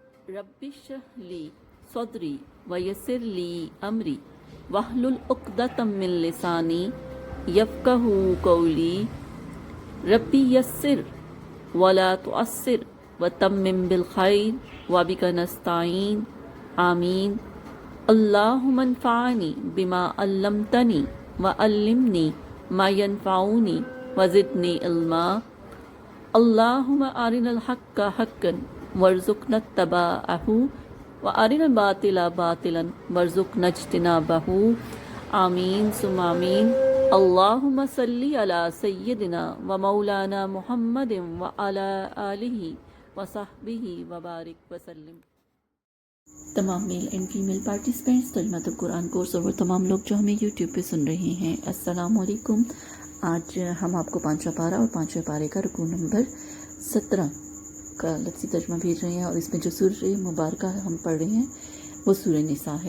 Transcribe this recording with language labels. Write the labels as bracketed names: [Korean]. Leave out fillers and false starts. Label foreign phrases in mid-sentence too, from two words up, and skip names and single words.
[Arabic] رب اشرح لي صدري ويسر لي أمري واحلل عقدة من لساني يفقهوا قولي رب يسر ولا تعسر وتمم بالخير وبك نستعين آمين. اللهم انفعني بما علمتني وعلمني ما ينفعني وزدني علما. اللهم أرنا الحق حقا وارزقنا اتباعه وأرنا الباطل باطلا وارزقنا اجتنابه. آمين ثم آمين. اللهم صل على سيدنا ومولانا محمد وعلى آله وصحبه وبارك وسلم. [Hindi] तमाम [English] male and female participants [Hindi] तर्जुमातुल कुरान कोर्स और वो तमाम लोग जो हमें यूट्यूब पे सुन रहे हैं, [Arabic] السلام عليكم. [Hindi] आज हम आपको पांचवा पारा और पांचवें पारे का रुकू नंबर 17 का लफ्ज़ी तर्जुमा भेज रहे हैं और इसमें जो सूरह मुबारका हम पढ़ रहे हैं वो सूरह निसा है।